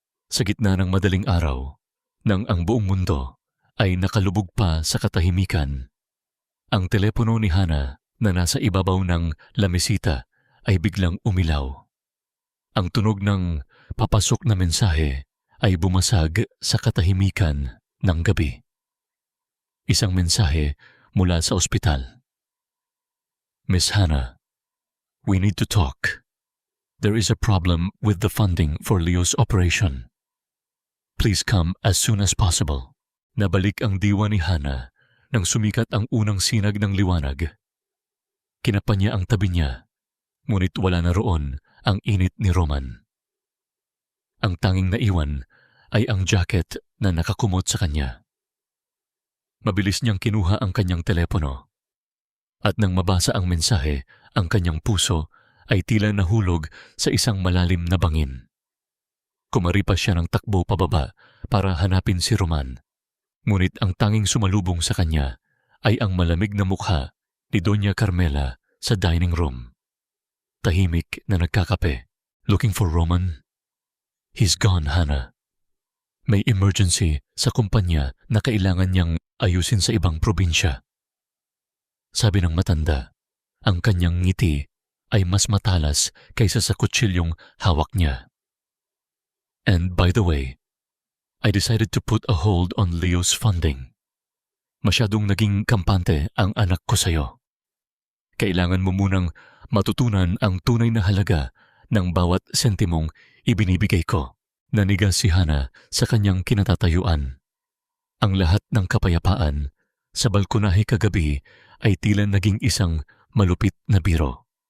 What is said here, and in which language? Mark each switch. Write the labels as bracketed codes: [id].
[tl] Sa gitna ng madaling araw, nang ang buong mundo ay nakalubog pa sa katahimikan, ang telepono ni Hana na nasa ibabaw ng lamesita ay biglang umilaw. Ang tunog ng papasok na mensahe ay bumasag sa katahimikan ng gabi. Isang mensahe mula sa ospital. [en] Miss Hana, we need to talk. There is a problem with the funding for Leo's operation. Please come as soon as possible. [tl] Nabalik ang diwa ni Hana nang sumikat ang unang sinag ng liwanag. Kinapa niya ang tabi niya, ngunit wala na roon ang init ni Roman. Ang tanging naiwan ay ang jacket na nakakumot sa kanya. Mabilis niyang kinuha ang kanyang telepono. At nang mabasa ang mensahe, ang kanyang puso ay tila nahulog sa isang malalim na bangin. Kumaripas siya ng takbo pababa para hanapin si Roman. Ngunit ang tanging sumalubong sa kanya ay ang malamig na mukha ni Doña Carmela sa dining room. Tahimik na nagkakape. [en] Looking for Roman? He's gone, Hana. [tl] May emergency sa kumpanya na kailangan niyang ayusin sa ibang probinsya. Sabi ng matanda, ang kanyang ngiti ay mas matalas kaysa sa kutsilyong hawak niya. [en] And by the way, I decided to put a hold on Leo's funding. [tl] Masyadong naging kampante ang anak ko sa'yo. Kailangan mo munang matutunan ang tunay na halaga ng bawat sentimong ibinibigay ko. Nanigas si Hana sa kanyang kinatatayuan. Ang lahat ng kapayapaan sa balkonahe kagabi ay tila naging isang malupit na biro.